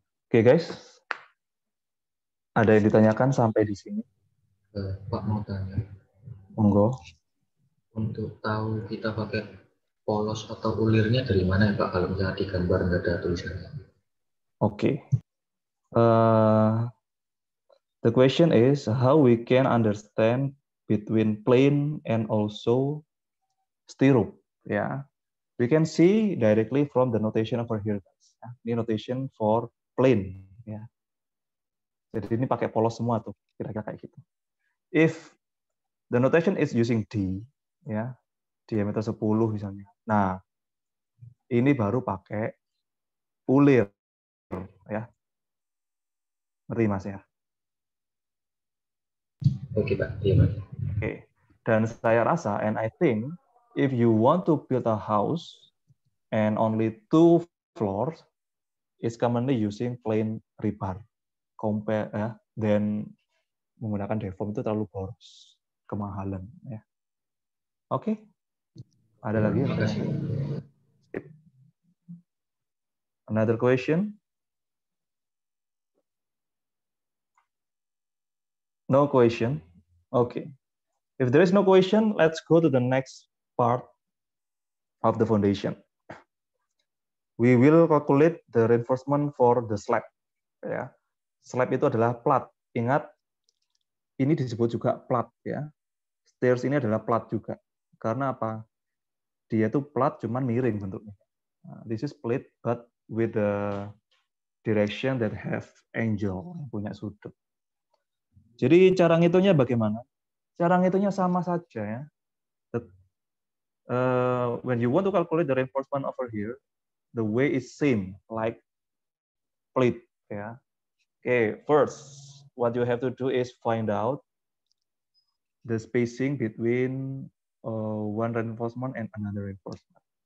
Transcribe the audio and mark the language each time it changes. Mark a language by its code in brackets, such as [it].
[id] Oke guys, ada yang ditanyakan sampai di sini? Pak mau tanya. Monggo. Untuk tahu kita pakai polos atau ulirnya dari mana ya Pak? Kalau misalnya di gambar nggak ada tulisannya. Oke. [en] The question is how we can understand between plane and also stirrup. Ya, we can see directly from the notation over here. [id] Ini [en] notation for plane. [id] Ya. Jadi ini pakai polos semua tuh, kira-kira kayak gitu. [en] If the notation is using D, ya, diameter 10 misalnya. [id] Nah, ini baru pakai ulir, ya. Ngerti Mas ya? Oke Pak, iya Pak. Oke. Dan saya rasa, [en] and I think, if you want to build a house and only 2 floors, is commonly using plain rebar. [id] Compare ya, dan menggunakan deform itu terlalu boros, kemahalan ya. Oke. Ada lagi? Terima kasih. [en] Another question? No question. Okay. If there is no question, let's go to the next part of the foundation. We will calculate the reinforcement for the slab. Ya. [id] Slab itu adalah plat. Ingat, ini disebut juga plat ya. Stairs ini adalah plat juga. Karena apa? Dia itu plat cuman miring bentuknya. [en] This is plate but with the direction that have angle, [id] punya sudut. Jadi cara ngitungnya bagaimana? Cara ngitungnya sama saja ya. [en] When you want to calculate the reinforcement over here, the way is same like plate ya. Okay, first what you have to do is find out the spacing between one reinforcement and another reinforcement.